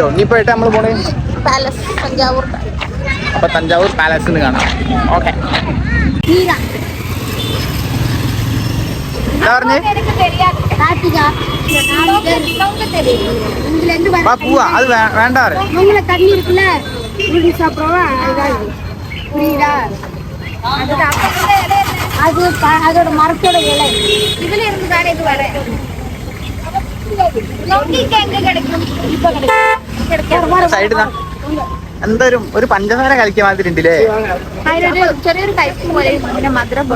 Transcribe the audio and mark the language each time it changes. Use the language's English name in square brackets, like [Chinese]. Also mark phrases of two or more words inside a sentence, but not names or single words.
[Malayalam] ഇനിയിപ്പോയിട്ട് നമ്മൾ പോണേ അപ്പൊ തഞ്ചാവൂർ പാലസിന് കാണാം. ഓക്കെ, എന്താ പറഞ്ഞേ? പോവാ, അത് വേണ്ട. [Tamil] அதோட மரத்தோட இலை இதுல இருந்து தானே இது வர. [Malayalam] എന്തൊരു ഒരു പഞ്ചസാര കളിക്കാൻ മാതിരി ഉണ്ടല്ലേ? ചെറിയൊരു ടൈപ്പ് പോലെ മധുരം പോലെ.